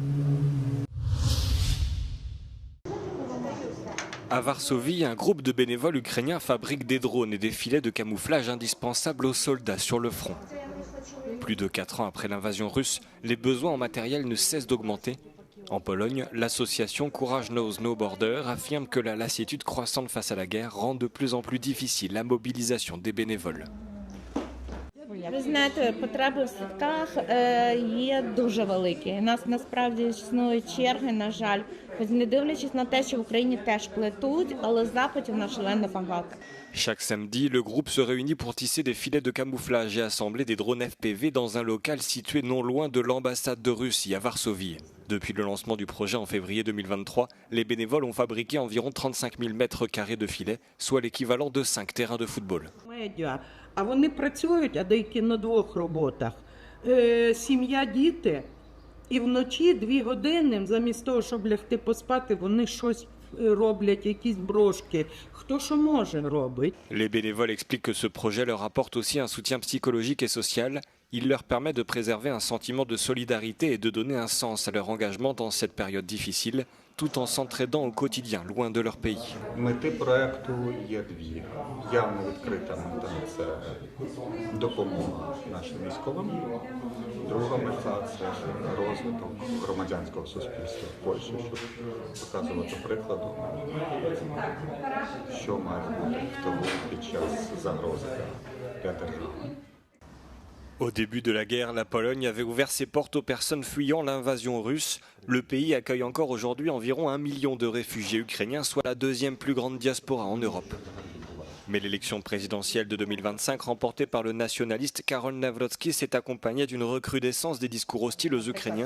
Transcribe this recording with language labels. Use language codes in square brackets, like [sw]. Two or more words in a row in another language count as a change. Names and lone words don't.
[fr] À Varsovie, un groupe de bénévoles ukrainiens fabrique des drones et des filets de camouflage indispensables aux soldats sur le front. Plus de 4 ans après l'invasion russe, les besoins en matériel ne cessent d'augmenter. En Pologne, l'association Courage Knows No Border affirme que la lassitude croissante face à la guerre rend de plus en plus difficile la mobilisation des bénévoles. [uk] Ви знаєте, потреби в садках є дуже великі. У нас насправді існують черги, на жаль, не дивлячись на те, що в Україні теж плетуть, але запитів на шалено багато. [fr] Chaque samedi, le groupe se réunit pour tisser des filets de camouflage et assembler des drones FPV dans un local situé non loin de l'ambassade de Russie à Varsovie. Depuis le lancement du projet en février 2023, les bénévoles ont fabriqué environ 35 000 mètres carrés de filets, soit l'équivalent de 5 terrains de football. [uk] А вони працюють, а деякі на 2 роботах. Сім'я, діти, і вночі 2 години, замість того, щоб лягти поспати, вони щось роблять, якісь брошки. Хто що може робить. [fr] Les bénévoles expliquent que ce projet leur apporte aussi un soutien psychologique et social. Il leur permet de préserver un sentiment de solidarité et de donner un sens à leur engagement dans cette période difficile, tout en s'entraidant au quotidien, loin de leur pays. [uk] Мети проекту є 2. Явно відкрита мета – це допомога нашим військовим. Друга мета – це розвиток громадянського суспільства в Польщі, щоб показувати прикладом, що має бути в тому під час загрози для держави. [fr] Au début de la guerre, la Pologne avait ouvert ses portes aux personnes fuyant l'invasion russe. Le pays accueille encore aujourd'hui environ 1 million de réfugiés ukrainiens, soit la 2e plus grande diaspora en Europe. Mais l'élection présidentielle de 2025, remportée par le nationaliste Karol Nawrocki, s'est accompagnée d'une recrudescence des discours hostiles aux Ukrainiens.